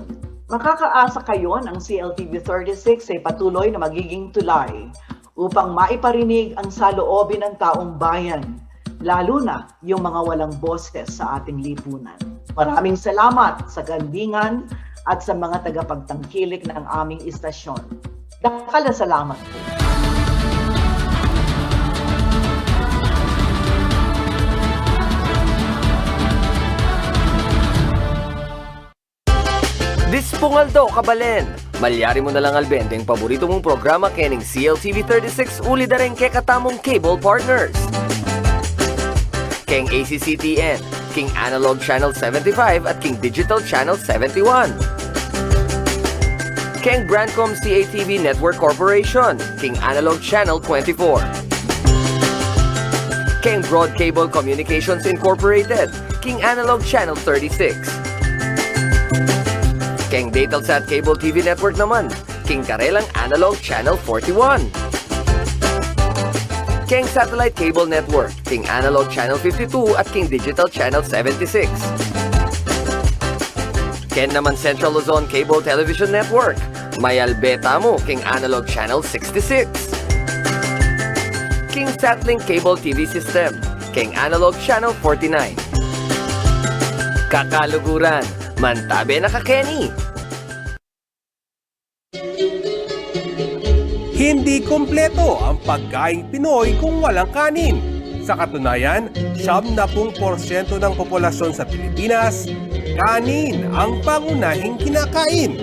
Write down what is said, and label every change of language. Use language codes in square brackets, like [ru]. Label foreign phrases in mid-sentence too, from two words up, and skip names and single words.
[tl] Makakaasa kayo ng CLTV 36 ay patuloy na magiging tulay upang maiparinig ang saloobin ng taong bayan, lalo na yung mga walang boses sa ating lipunan. Maraming salamat sa Gandingan at sa mga tagapagtangkilik ng aming istasyon. [pam] Dakal na salamat po. Dispongaldo, kabalen! Malyari mo na lang albente ang paborito mong programa kening CLTV 36 uli dareng ke katamong cable partners. Keng ACCTN, King Analog Channel 75 at King Digital Channel 71. Keng Brandcom CATV Network Corporation, King Analog Channel 24. Keng Broad Cable Communications Incorporated, King Analog Channel 36. Keng Datelsat Cable TV Network naman, King Karelang Analog Channel 41. Keng Satellite Cable Network, King Analog Channel 52 at King Digital Channel 76. Ken naman Central Luzon Cable Television Network, Mayalbeta mo, King Analog Channel 66. King Satlink Cable TV System, King Analog Channel 49. Kakaluguran, mantabe na ka Kenny! [tl] Hindi kompleto ang pagkaing Pinoy kung walang kanin. Sa katunayan, 70% ng populasyon sa Pilipinas, kanin ang pangunahing kinakain.